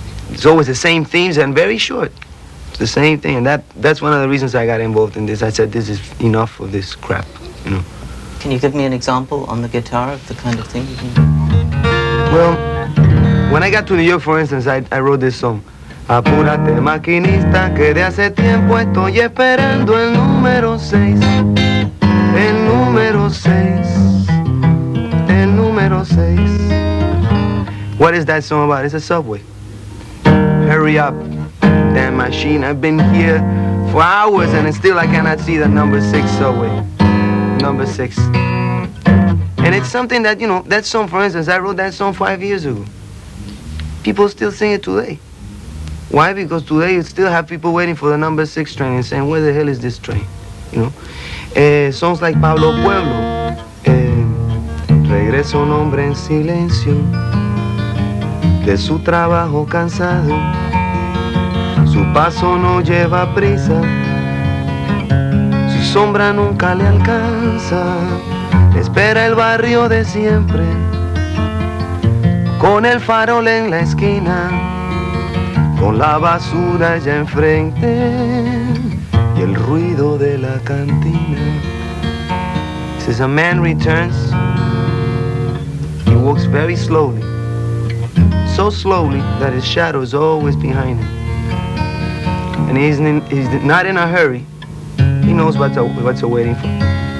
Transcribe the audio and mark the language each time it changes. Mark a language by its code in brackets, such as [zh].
[en] It's always the same themes and very short. It's the same thing, and that's one of the reasons I got involved in this. I said, this is enough of this crap, you know. Can you give me an example on the guitar of the kind of thing you can do? Well, when I got to New York, for instance, I wrote this song. [es] Apúrate, maquinista, que de hace tiempo estoy esperando el número 6. El número 6. El número 6. [en] What is that song about? It's a subway. Hurry up, damn machine. I've been here for hours and still I cannot see the number 6 subway. Number 6. And it's something that, you know, that song, for instance, I wrote that song 5 years ago. People still sing it today. Why? Because today you still have people waiting for the number 6 train and saying, where the hell is this train? You know? Songs like Pablo Pueblo. [es] Regresa un hombre en silencio de su trabajo cansado. Su paso no lleva prisa. Su sombra nunca le alcanza. Espera el barrio de siempre, con el farol en la esquina, con la basura ya enfrente y el ruido de la cantina. [en] He says, a man returns, he walks very slowly, so slowly that his shadow is always behind him. And he's not in a hurry. He knows what's awaiting for him.